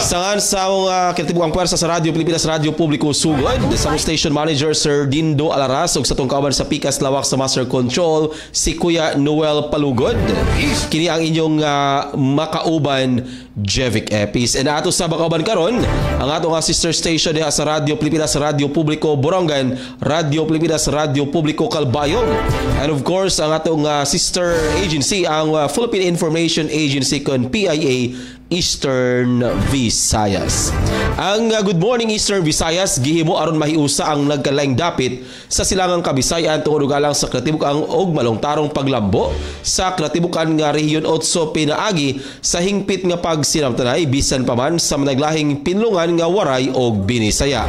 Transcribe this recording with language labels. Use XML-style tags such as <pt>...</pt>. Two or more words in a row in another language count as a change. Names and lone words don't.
<ceb>Sangan sa mga kinatibukang pwersa sa Radyo Pilipinas, Radyo Publiko Sugod, sa station manager Sir Dindo Alaras ug sa tungkaban sa Pikas Lawak sa Master Control si Kuya Noel Palugod. Kini ang inyong makauban Jevic Epis. And ato sa bakauban karon ang atong sister station diha sa Radyo Pilipinas, Radyo Publiko Borongan, Radyo Pilipinas, Radyo Publiko Calbayog. And of course ang atong sister agency ang Philippine Information Agency kon PIA Eastern Visayas. Ang Good Morning Eastern Visayas gihimo aron mahiusa ang nagkalaing dapit sa silangang Kabisayan tungod galang sa kratibukang og malongtarong paglambo sa kratibukan nga rehiyon 8 pinaagi sa hingpit nga pagsinamtanay bisan pa man sa managlahing pinlungan nga waray og binisaya.</ceb>